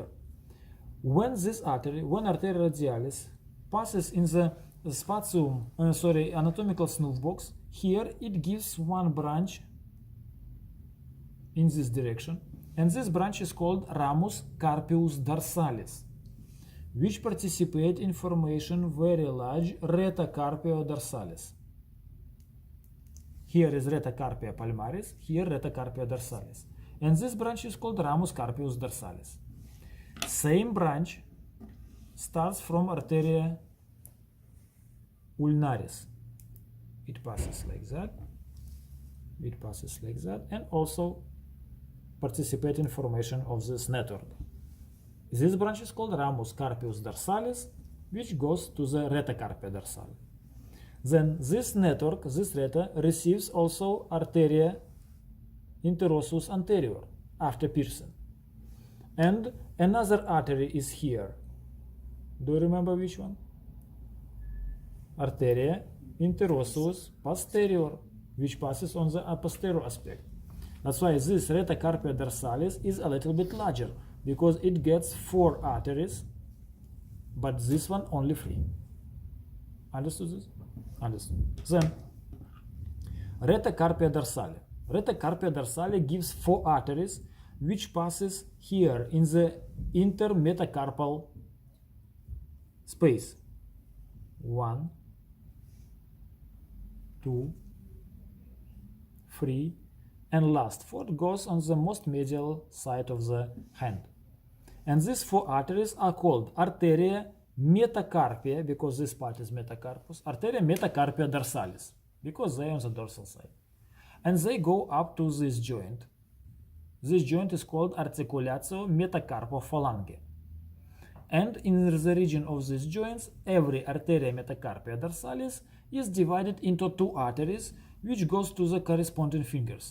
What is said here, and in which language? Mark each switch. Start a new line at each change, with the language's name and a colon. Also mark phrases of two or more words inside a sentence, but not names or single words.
English: When
Latin: arteria radialis
English: passes in the anatomical snooze box, here it gives one branch in this direction, and this branch is called
Latin: ramus carpius dorsalis,
English: which participate in formation very large
Latin: rete carpio dorsalis.
English: Here is
Latin: rete carpia palmaris,
English: here
Latin: rete carpia dorsalis,
English: and this branch is called
Latin: ramus carpius dorsalis.
English: Same branch starts from
Latin: arteria ulnaris.
English: It passes like that, and also participate in formation of this network. This branch is called
Latin: ramus carpius dorsalis,
English: which goes to the
Latin: rete carpia dorsalis.
English: Then this network, this rete, receives also
Latin: arteria interosseous anterior
English: after piercing. And another artery is here. Do you remember which one?
Latin: Arteria interosseous posterior,
English: which passes on the posterior aspect. That's why this
Latin: rete carpia dorsalis
English: is a little bit larger, because it gets 4 arteries, but this one only 3. Understood this? Understood. Then,
Latin: rete carpia dorsale. Rete carpia dorsale
English: gives 4 arteries, which passes here in the intermetacarpal space. 1, 2, 3, and last 4th goes on the most medial side of the hand. And these 4 arteries are called
Latin: arteria metacarpia,
English: because this part is metacarpus,
Latin: arteria metacarpia dorsalis,
English: because they are on the dorsal side. And they go up to this joint. This joint is called
Latin: articulatio metacarpophalange.
English: And in the region of these joints, every
Latin: arteria metacarpia dorsalis
English: is divided into two arteries, which goes to the corresponding fingers.